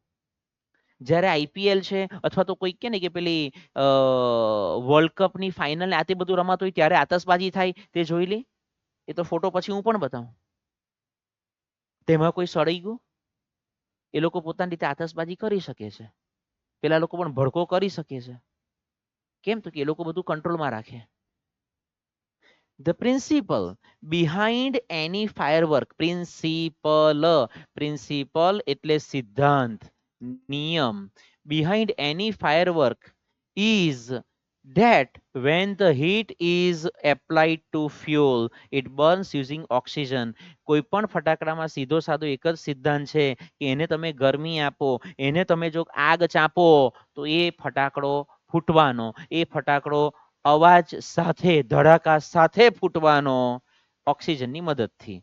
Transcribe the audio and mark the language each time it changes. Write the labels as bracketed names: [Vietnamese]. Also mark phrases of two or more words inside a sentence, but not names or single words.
[Gujarati] જ્યારે આઈપીએલ છે અથવા તો કોઈ કે ને કે પેલી વર્લ્ડ કપની ફાઇનલ આ તે બધું રમાતું હોય ત્યારે આતશબાજી થાય તે જોઈ લે. એ તો ફોટો પછી હું પણ બતાવું. તેમાં કોઈ સળી ગયું? એ લોકો પોતાની રીતે આતશબાજી કરી શકે છે. પેલા લોકો પણ ભડકો કરી શકે છે. કેમ? તો કે એ લોકો બધું કંટ્રોલમાં રાખે. [English] The principle behind any firework, principle [Gujarati] એટલે સિદ્ધાંત, નિયમ. [English] Behind any firework is that when the heat is applied to fuel, it burns using oxygen. [Gujarati] કોઈ પણ ફટાકડામાં સીધો સાધો એક જ સિદ્ધાંત છે કે એને તમે ગરમી આપો, એને તમે જો આગ ચાપો તો એ ફટાકડો ફૂટવાનો, એ ફટાકડો અવાજ સાથે, ધડાકા સાથે ફૂટવાનો, ઓક્સિજનની મદદથી.